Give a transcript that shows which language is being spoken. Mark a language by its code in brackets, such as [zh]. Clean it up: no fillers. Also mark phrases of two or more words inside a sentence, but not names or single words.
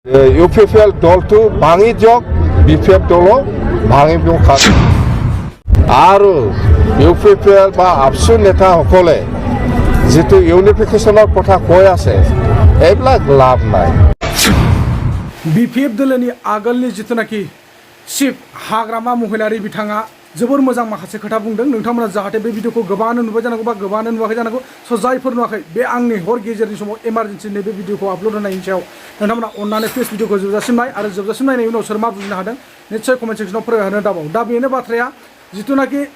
[as] UPPL দলটো ভাঙি যাওক BPF দল ভাঙিব আৰু UPPL বা ABSU নেতাসকলে যেটো ইউনিফিকেশনৰ কথা কৈ আছে এইবিলাক লাভ নাই [brx] BPF দলनि आगोलनि जितुनाखि चिफ हाग्रामा महिलारि बिथाङा जोबोर मोजां माखासे खोथा बुंदों नोंथांमोना जाहाथे बे भिडिअखौ गोबाङानो नुबाय जानांगौ बा गोबाङानो नुवाखै जानांगौ स' जायफोर नुवाखै बे आंनि हर गेजेरनि समाव इमारजेन्सि नैबे भिडिअखौ आपल'ड होनायनि सायाव नोंथांमोना अननानै प्लिज भिडिअखौ जोबजासिम नाय आरो जोबजासिम नायनायनि उनाव सोर मा बुजिनो हादों निश्चय कमेन्ट सेक्सनाव फोरमायहरनो दाबाव दा बेनो बाथ्राया जितुनाखि